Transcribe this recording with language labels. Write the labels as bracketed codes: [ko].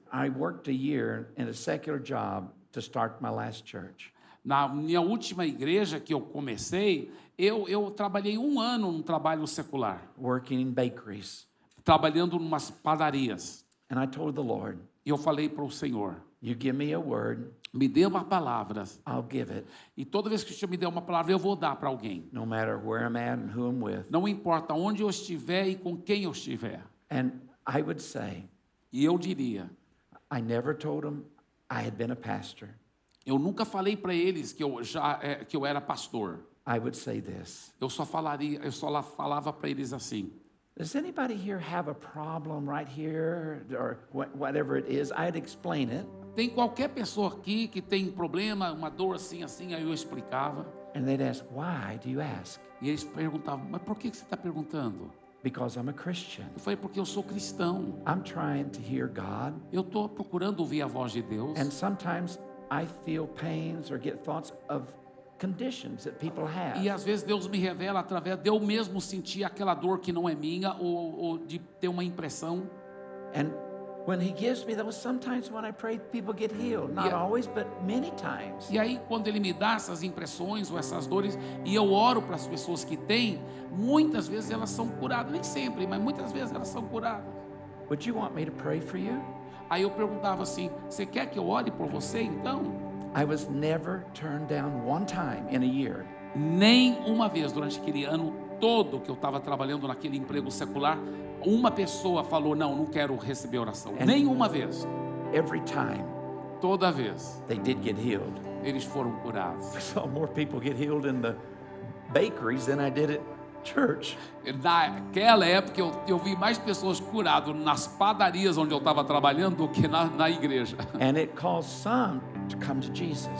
[en] I worked a year in a secular job to start my last church. [pt] Na minha última igreja que eu comecei, eu trabalhei 1 ano num trabalho secular, [en] Working in bakeries. [pt] trabalhando em umas padarias. [en] And I told the Lord, [pt] E eu falei para o Senhor, [en] you give me a word, [pt] me dê uma palavra, [en] I'll give it, [pt] e toda vez que o Senhor me der uma palavra, eu vou dar para alguém. [en] no matter where I'm at and who I'm with. [pt] Não importa onde eu estiver e com quem eu estiver. [en] And I would say, [pt] E eu diria, [en] I never told them I had been a pastor. [pt] eu nunca falei para eles que eu era pastor. [en] I would say this. [pt] Eu só falava para eles assim: [en] Does anybody here have a problem right here or whatever it is? I'd explain it. [pt] tem qualquer pessoa aqui que tem problema, uma dor assim, aí eu explicava. [en] And they'd ask, why do you ask? [pt] E eles perguntavam, mas por que você está perguntando? [en] Because I'm a Christian. [pt] Eu falei, porque eu sou cristão. [en] I'm trying to hear God. [pt] Eu estou procurando ouvir a voz de Deus. [en] And sometimes I feel pains or get thoughts of conditions that people have. [pt] E às vezes Deus me revela através de eu mesmo sentir aquela dor que não é minha, ou de ter uma impressão. [en] And when he gives me those, sometimes when I pray, people get healed. Not Yeah. always, but many times. [pt] E aí, quando Ele me dá essas impressões ou essas dores, e eu oro para as pessoas que têm, muitas vezes elas são curadas. Nem sempre, mas muitas vezes elas são curadas. [en] Would you want me to pray for you? [pt] Aí eu perguntava assim, você quer que eu ore por você então? [en] I was never turned down one time in a year. [pt] Nem uma vez durante aquele ano todo que eu estava trabalhando naquele emprego secular, uma pessoa falou, não quero receber oração. Nenhuma vez. [en] Every time [pt] Toda vez [en] they did get healed. [pt] eles foram curados. [en] I saw more people get healed in the bakeries than I did at church. [pt] Naquela época eu vi mais pessoas curadas nas padarias onde eu estava trabalhando do que na igreja. [en] And it caused some to come to Jesus.